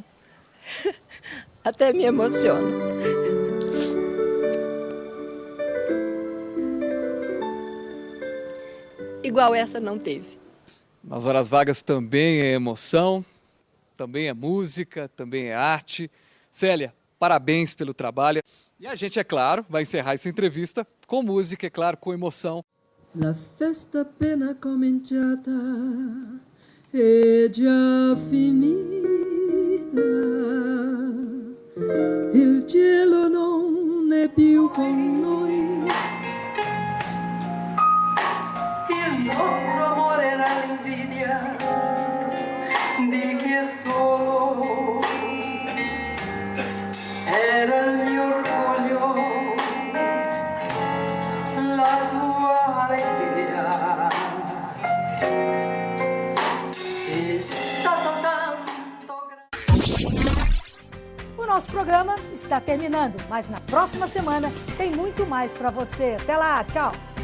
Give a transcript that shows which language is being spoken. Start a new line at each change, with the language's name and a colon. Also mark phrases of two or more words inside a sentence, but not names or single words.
Portuguese: Até me emociono. Igual essa não teve. Nas horas vagas também é emoção, também é música, também é arte. Célia, parabéns pelo trabalho. E a gente, é claro, vai encerrar essa entrevista com música, é claro, com emoção.
Italian: La festa appena cominciata è già finita, il cielo non è più con noi. Il nostro amore era l'invidia di chi è solo, era il mio orgoglio, la tua alegria. È stato tanto grande.
Portuguese: O nosso programa está terminando, mas na próxima semana tem muito mais para você. Até lá, tchau!